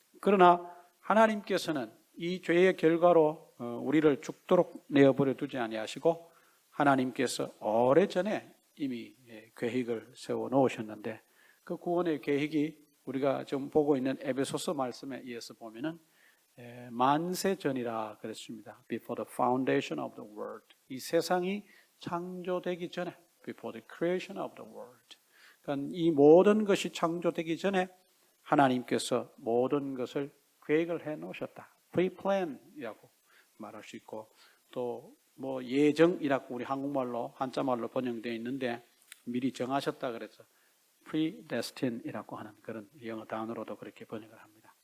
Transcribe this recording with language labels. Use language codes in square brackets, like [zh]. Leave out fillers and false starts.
[ko] 그러나 하나님께서는 이 죄의 결과로 우리를 죽도록 내어버려 두지 아니하시고 하나님께서 오래전에 이미 계획을 세워 놓으셨는데 그 구원의 계획이 우리가 지금 보고 있는 에베소서 말씀에 의해서 보면은 만세 전이라 그랬습니다. [en] Before the foundation of the world. [ko] 이 세상이 창조되기 전에 [en] Before the creation of the world. [ko] 그러니까 이 모든 것이 창조되기 전에 하나님께서 모든 것을 계획을 해 놓으셨다. Pre-plan이라고 말할 수 있고 또 뭐 예정이라고 우리 한국말로 한자말로 번역되어 있는데 미리 정하셨다 그래서 predestin이라고 하는 그런 영어 단어로도 그렇게 번역을 합니다.